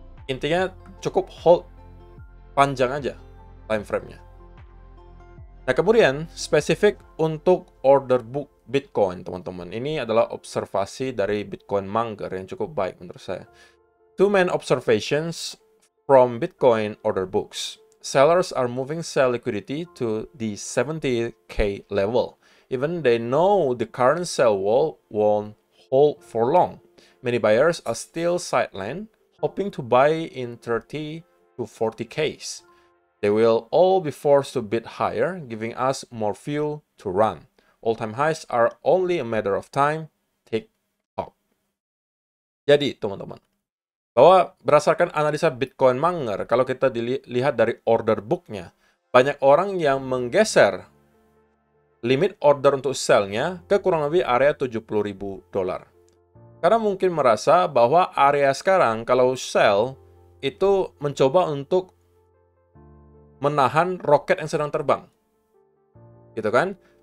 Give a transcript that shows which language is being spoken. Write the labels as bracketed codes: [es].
[id] Intinya cukup hold panjang aja time frame-nya. Nah kemudian spesifik untuk order book Bitcoin teman-teman. Ini adalah observasi dari Bitcoin Monger yang cukup baik menurut saya. [en] Two main observations from Bitcoin order books. Sellers are moving sell liquidity to the 70K level. Even they know the current sell wall won't hold for long. Many buyers are still sidelined, hoping to buy in 30 to 40Ks. They will all be forced to bid higher, giving us more fuel to run. All-time highs are only a matter of time. Tick tock. [id] Jadi teman-teman, bahwa berdasarkan analisa Bitcoin Monger, kalau kita dilihat dari order book-nya, banyak orang yang menggeser limit order untuk sell-nya ke kurang lebih area $70.000. Karena mungkin merasa bahwa area sekarang kalau sell itu mencoba untuk menahan roket yang sedang terbang. Gitu kan?